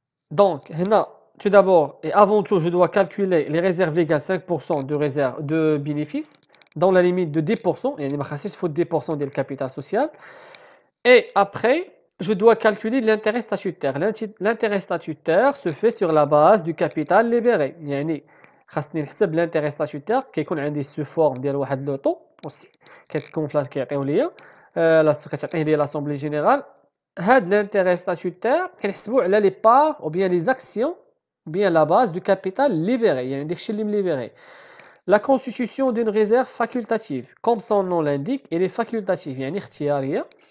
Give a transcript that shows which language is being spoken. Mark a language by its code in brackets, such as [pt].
[fr] Donc, tout d'abord et avant tout, je dois calculer les réserves légales 5% de bénéfices dans la limite de 10%, il faut 10% du capital social. Et après, je dois calculer l'intérêt statutaire. L'intérêt statutaire se fait sur la base du capital libéré. [ar] خاصني نحسب [fr] l'intérêt statutaire [ar] كيكون عندي [fr] sous forme [ar] ديال واحد لو طو كتكون فلاش كيعطيو ليا كتعطيه لي [fr] l'assemblée générale. [ar] هاد [fr] l'intérêt statutaire [ar] كنحسبوه على [fr] les parts ou bien les actions ou bien la base du capital libéré [ar] داكشي اللي مليبري. [fr] La constitution d'une réserve facultative, comme son nom l'indique, elle est facultative اختيارية.